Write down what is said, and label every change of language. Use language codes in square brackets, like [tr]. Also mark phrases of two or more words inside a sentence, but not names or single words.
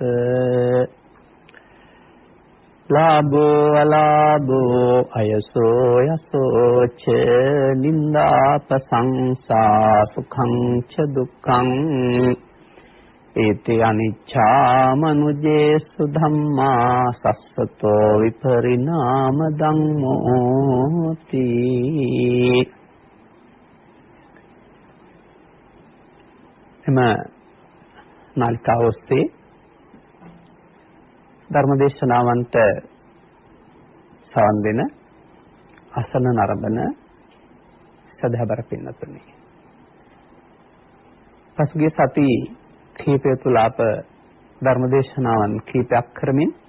[pi] ලාභෝ අලාභෝ අයසෝ යසෝ ච නින්දාපසංසා සුඛං ච දුක්ඛං ඒති අනිච්ඡා මනුජේසු ධම්මා සස්සතෝ විපරිණාම ධම්මෝති. [si] එම නාලිකාව ඔස්සේ ධර්මදේශනාවන්ට සවන් දෙන අසන නරඹන සදහබර පින්නතුනි, පසුගිය සති කීපය තුල අප ධර්මදේශනාවන් කීපයක් කරමින්